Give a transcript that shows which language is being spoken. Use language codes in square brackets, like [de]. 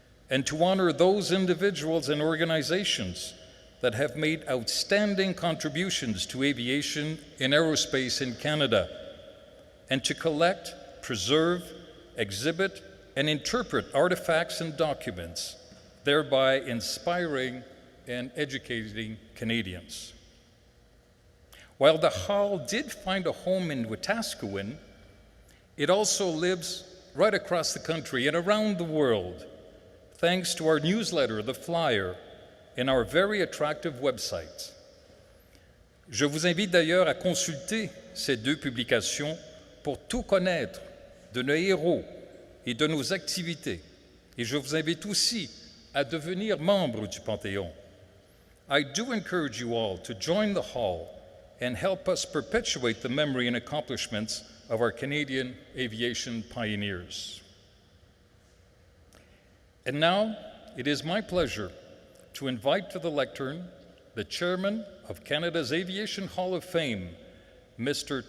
[en] and to honor those individuals and organizations that have made outstanding contributions to aviation and aerospace in Canada, and to collect, preserve, exhibit, and interpret artifacts and documents, thereby inspiring and educating Canadians. While the Hall did find a home in Wetaskiwin, it also lives right across the country and around the world, thanks to our newsletter, The Flyer, and our very attractive website. [fr] Je vous invite d'ailleurs à consulter ces deux publications pour tout connaître de nos héros et de nos activités. Et je vous invite aussi à devenir membre du Panthéon. [en] I do encourage you all to join the Hall and help us perpetuate the memory and accomplishments of our Canadian aviation pioneers. And now, it is my pleasure to invite to the lectern the Chairman of Canada's Aviation Hall of Fame, Mr.